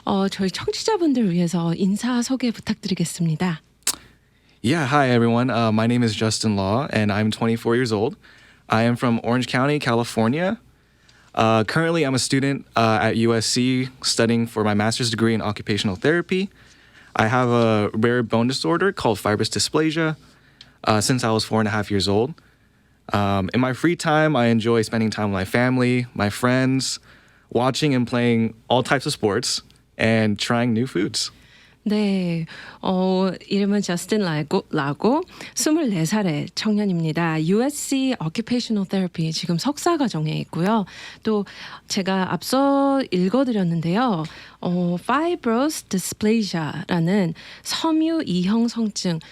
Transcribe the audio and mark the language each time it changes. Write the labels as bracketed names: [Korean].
[Korean] 저희 청취자분들 위해서 인사 소개 부탁드리겠습니다. [English] Yeah, hi everyone. My name is Justin Law and I'm 24 years old. I am from Orange County, California. Currently, I'm a student at USC studying for my master's degree in occupational therapy. I have a rare bone disorder called fibrous dysplasia since I was 4.5 years old. In my free time, I enjoy spending time with my family, my friends, watching and playing all types of sports, and trying new foods. [Korean] 네, 이름은 저스틴 라고 24살의 청년입니다. USC Occupational Therapy 지금 석사 과정에 있고요. 또 제가 앞서 읽어드렸는데요. Fibrous dysplasia라는 섬유 이형 성증.